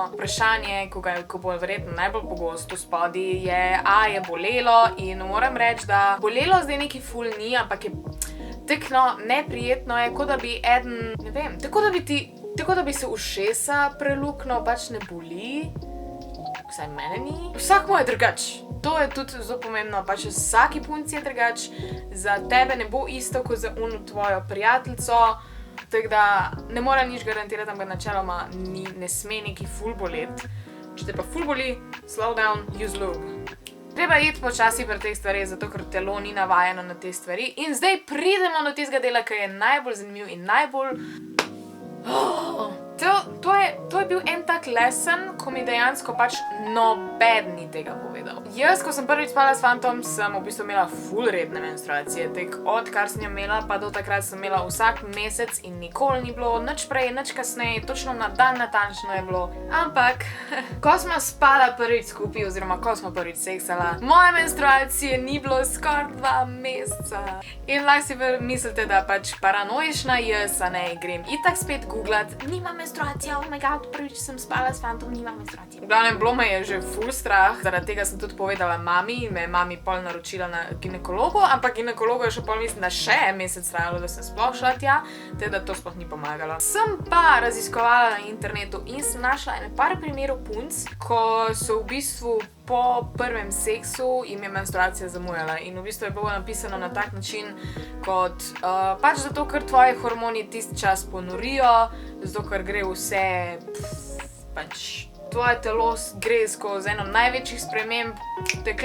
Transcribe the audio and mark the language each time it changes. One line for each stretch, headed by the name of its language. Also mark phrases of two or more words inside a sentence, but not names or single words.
Slovenian: Vprašanje, ko bo verjetno najbolj pogosto spodi, je, je bolelo, in moram reči, da bolelo zdaj neki ful ni, ampak je tekno neprijetno je, kot da bi ne vem, tako da bi se ušesa preluknil, pač ne boli, vsaj mene ni. Vsak mu je drugač. To je tudi zelo pomembno, pač vsaki punci je drugač, za tebe ne bo isto, kot za tvojo prijateljico, tako da ne mora nič garantirati, ampak načeloma ne sme neki ful boleti. Če te pa ful boli,
English: slow down, use lube.
Slovenian: Treba iti počasi pri teh stvarih, zato ker telo ni navajeno na te stvari. In zdaj pridemo do tistega dela, ki je najbolj zanimiv in najbolj... To je bil en tak lesson, ko mi dejansko pač noben ni tega povedal. Jaz, ko sem prvič spala s fantom, sem v bistvu imela ful redne menstruacije. Odkar sem jo imela, pa do takrat sem imela vsak mesec in nikoli ni bilo, nič prej, nič kasneje, točno na dan natančno je bilo. Ampak, ko smo spala prvič skupaj, oziroma ko smo prvič seksala, moje menstruacije ni bilo skoraj 2 meseca. In lahko si mislite, da pač paranoična jaz, a ne, grem itak spet googlat, nima menstruacija,
English: oh my god,
Slovenian: prvič sem spala s fantom, nima menstruacije. V glavnem, bilo me je že ful strah, zaradi tega sem tudi povedala mami, in me je mami pol naročila na ginekologu, ampak ginekologu je še pol, mislim, da še en mesec trajalo, da sem sploh šla tja, teda to sploh ni pomagalo. Sem pa raziskovala na internetu in sem našla ene par primerov punc, ko so v bistvu po prvem seksu jim je menstruacija zamujala, in v bistvu je bilo napisano na tak način, kot pač zato, ker tvoji hormoni tisti čas ponorijo, zato, ker gre vse, pač tvoje telo gre skozi eno največjih sprememb tekle.